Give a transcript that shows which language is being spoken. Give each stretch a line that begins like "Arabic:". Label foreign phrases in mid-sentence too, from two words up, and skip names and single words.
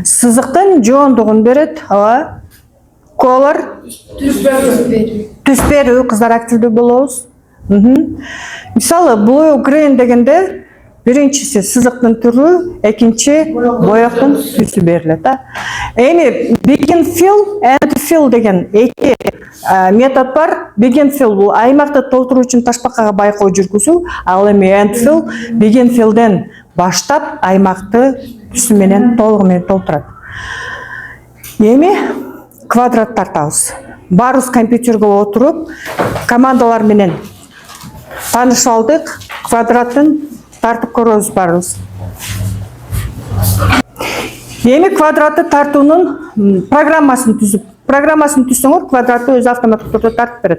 Kyrgyz: Сызыктын жоондугун берет. Ооба. Color. Түс берүү, кыздар активдүү болобуз. Мисалы,
English: blue green
Kyrgyz: дегенде биринчиси сызыктын түрү, экинчи боёктун түсү берилет. Эми
English: begin fill and fill
Kyrgyz: деген эки метод бар.
English: Begin fill
Kyrgyz: бул аймакты толтуруу үчүн ташпакага байкоо жүргүзүү, ал эми
English: end fill begin fillден
Kyrgyz: баштап аймакты түсү менен толугу менен толтурат. Эми квадрат тартабыз. Барыбыз компьютерге отуруп, командалар менен таанышып алдык. Квадратын тартып көрөбүз барыбыз. Эми квадратты тартуунун программасын түзсөңөр, квадратты өзү автоматтык түрдө тартып берет.